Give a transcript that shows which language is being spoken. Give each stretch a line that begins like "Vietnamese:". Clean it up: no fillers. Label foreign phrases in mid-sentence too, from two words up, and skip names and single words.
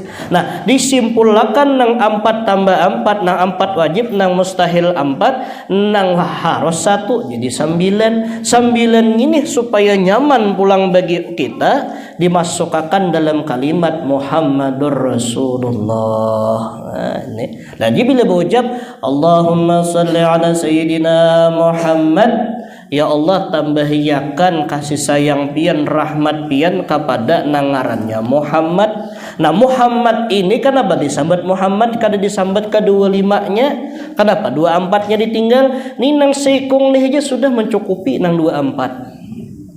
Banjar: Nah disimpulkan nang 4 tambah 4, nang 4 wajib, nang mustahil 4, nang harus 1, jadi 9. 9 ini supaya nyaman pulang bagi kita dimasukkan dalam kalimat
Arabic: محمد رسول الله.
Banjar: Nah, ini. Jadi bila berucap
Arabic: اللهم صل على سيدنا محمد,
Banjar: ya Allah tambahiakan kasih sayang pian, rahmat pian kepada nangarannya Muhammad. Nah Muhammad ini kenapa disambat Muhammad, kada disambat kedua 5-nya? Kenapa 24-nya ditinggal? Nih nang sekong nih aja sudah mencukupi nang 24.